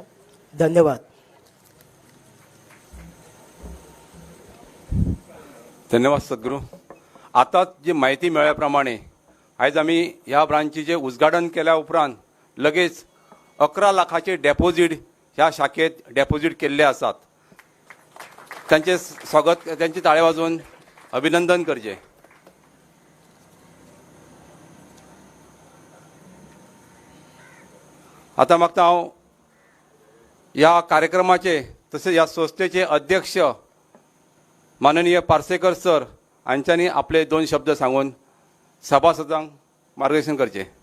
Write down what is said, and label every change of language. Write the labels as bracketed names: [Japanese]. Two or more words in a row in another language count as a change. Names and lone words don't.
[Konkani] धन्यवाद. धन्यवाद सद्गुरू. आताच जी माहिती मिळाल्याप्रमाणे आज आम्ही ह्या ब्रांचीचे उद्घाटन केल्या उपरांत लगेच 11 लाखाचे डेपॉझिट ह्या शाखेत डेपॉझिट केल्ले आसात. त्यांचे स्वागत, त्यांची ताळे वाजवून अभिनंदन करचे. आता मागता हांव ह्या कार्यक्रमाचे तसेच ह्या संस्थेचे अध्यक्ष माननीय पार्सेकर सर हांच्यांनी आपले 2 शब्द सांगून सभासदांक मार्गदर्शन करचे.